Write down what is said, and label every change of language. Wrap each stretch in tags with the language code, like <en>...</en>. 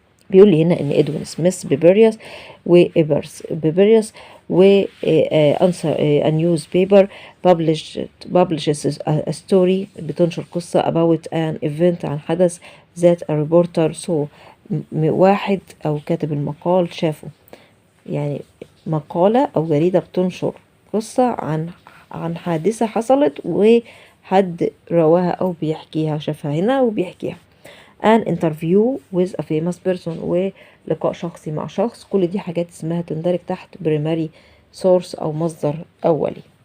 <ar>بيقول لي هنا إن إدوين سميث بيبريوس وإيبرز بيبريوس و</ar> <en>a newspaper publishes a story</en> <ar>بتنشر قصة</ar> <en>about an event</en> <ar>عن حدث</ar> <en>that a reporter saw</en> <ar>واحد أو كاتب المقال شافه. يعني مقالة أو جريدة بتنشر قصة عن حادثة حصلت وحد رواها أو بيحكيها شافها هنا وبيحكيها.</ar> <en>an interview with a famous person</en> <ar>ولقاء شخصي مع شخص. كل دي حاجات اسمها تندرج تحت primary source أو مصدر أولي.</ar>